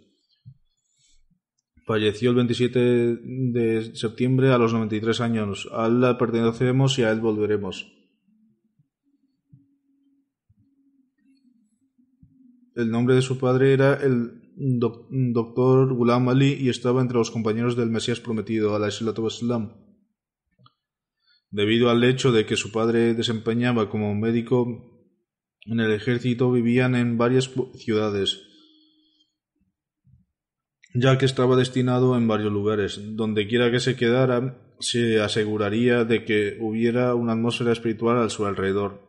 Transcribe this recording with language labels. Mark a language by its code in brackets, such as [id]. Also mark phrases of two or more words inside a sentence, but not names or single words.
[es] Falleció el 27 de septiembre a los 93 años. A Allah pertenecemos y a él volveremos. El nombre de su padre era el Dr. Ghulam Ali y estaba entre los compañeros del Mesías prometido, [ar] عليه الصلاة والسلام. [es] Debido al hecho de que su padre desempeñaba como médico en el ejército, vivían en varias ciudades, ya que estaba destinado en varios lugares. Donde quiera que se quedara, se aseguraría de que hubiera una atmósfera espiritual a su alrededor.